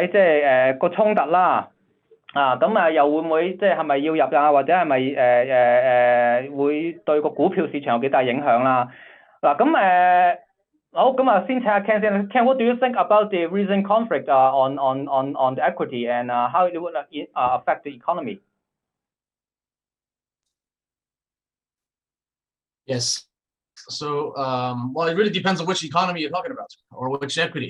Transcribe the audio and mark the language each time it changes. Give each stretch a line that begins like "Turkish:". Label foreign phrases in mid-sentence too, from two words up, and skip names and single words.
Cantonese: 即係個衝突啦。咁又會唔會即係係咪要入啊？或者係咪會對個股票市場有幾大影響啦？嗱咁好，咁先請下 Ken 先。
English: Ken, what do you think about the recent conflict on the equity and how it would affect the economy? Yes. So, well, it really depends on which economy you're talking about or which equity.